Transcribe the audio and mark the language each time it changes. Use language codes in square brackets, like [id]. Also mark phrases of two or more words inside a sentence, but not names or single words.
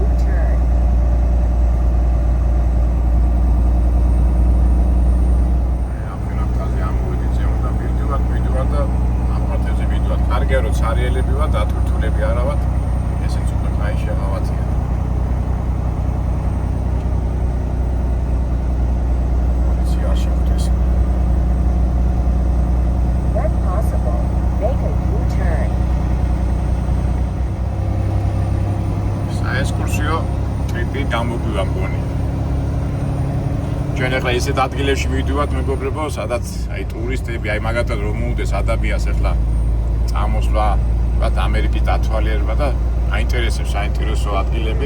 [ka] რომ ცარიელები ვარ, დატვირთულები არა ვარ, ესეც უკვე კაი შეღავათია. პოლიცია არ შეხვდეს. [en] When possible, make a U-turn. [ka] საექსკურსიო ტრიპი გამოგვივა მგონი. ჩვენ ახლა ესეთ ადგილებში მივიდივართ მეგობრებო, სადაც აი ტურისტები, აი მაგათაც რომ მოუდეს ადამიანს ახლა წამოსვლა, ვთქვათ, ამერიკის დათვალიერება და აინტერესებს საინტერესო ადგილები.